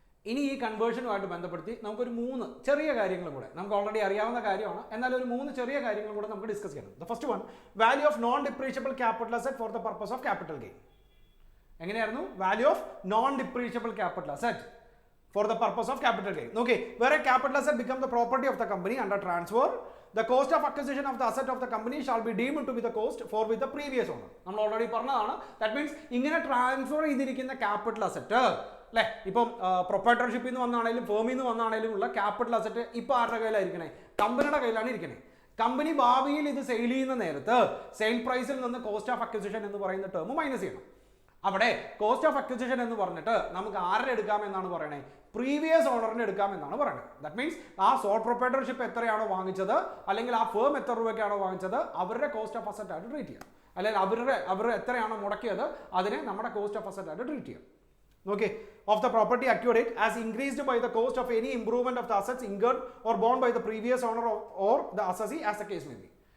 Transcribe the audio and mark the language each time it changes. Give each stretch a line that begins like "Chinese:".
Malayalam: ഇനി ഈ കൺവേർഷനുമായിട്ട് ബന്ധപ്പെടുത്തി നമുക്കൊരു 3 ചെറിയ കാര്യങ്ങളും കൂടെ, നമുക്ക് ഓൾറെഡി അറിയാവുന്ന കാര്യമാണ്, എന്നാൽ ഒരു 3 ചെറിയ കാര്യങ്ങളും കൂടെ നമുക്ക് ഡിസ്കസ് ചെയ്യണം.
English: The first one, value of non depreciable capital asset for the purpose of capital gain.
Malayalam: എങ്ങനെയായിരുന്നു?
English: Value of non depreciable capital asset for the purpose of capital gain. Okay, where a capital asset becomes the property of the company under transfer, the cost of acquisition of the asset of the company shall be deemed to be the cost for with the previous owner.
Malayalam: നമ്മൾ already പറഞ്ഞതാണ്. That means ഇങ്ങനെ transfer ചെയ്തിരിക്കുന്ന capital asset അല്ലേ, ഇപ്പം പ്രൊപ്രൈറ്റർഷിപ്പിൽ നിന്ന് വന്നാണെങ്കിലും ഫേമിൽ നിന്ന് വന്നാണെങ്കിലും ഉള്ള capital asset ഇപ്പോൾ ആരുടെ കയ്യിലായിരിക്കണേ? കമ്പനിയുടെ കയ്യിലാണ് ഇരിക്കണേ. കമ്പനി ഭാവിയിൽ ഇത് സെയിൽ ചെയ്യുന്ന നേരത്ത് സെയിൽ പ്രൈസിൽ നിന്ന് കോസ്റ്റ് ഓഫ് അക്വിസിഷൻ എന്ന് പറയുന്ന ടേം മൈനസ് ചെയ്യണം. അവിടെ കോസ്റ്റ് ഓഫ് അക്വിസിഷൻ എന്ന് പറഞ്ഞിട്ട് നമുക്ക് ആരുടെ എടുക്കാമെന്നാണ് പറയണേ? പ്രീവിയസ് ഓണറിന് എടുക്കാമെന്നാണ് പറയുന്നത്. ദാറ്റ് മീൻസ് ആ സോൾ പ്രൊപ്രൈറ്റർഷിപ്പ് എത്രയാണോ വാങ്ങിച്ചത്, അല്ലെങ്കിൽ ആ ഫേം എത്ര രൂപയ്ക്കാണോ വാങ്ങിച്ചത്, അവരുടെ കോസ്റ്റ് ഓഫ് അസറ്റ് ആയിട്ട് ട്രീറ്റ് ചെയ്യാം. അല്ലെങ്കിൽ അവർ എത്രയാണോ മുടക്കിയത് അതിനെ നമ്മുടെ കോസ്റ്റ് ഓഫ് അസറ്റ് ആയിട്ട് ട്രീറ്റ് ചെയ്യാം.
English: Okay, of the property acquired as increased by the cost of any improvement of the assets incurred or borne by the previous owner or the assessee as the case may be.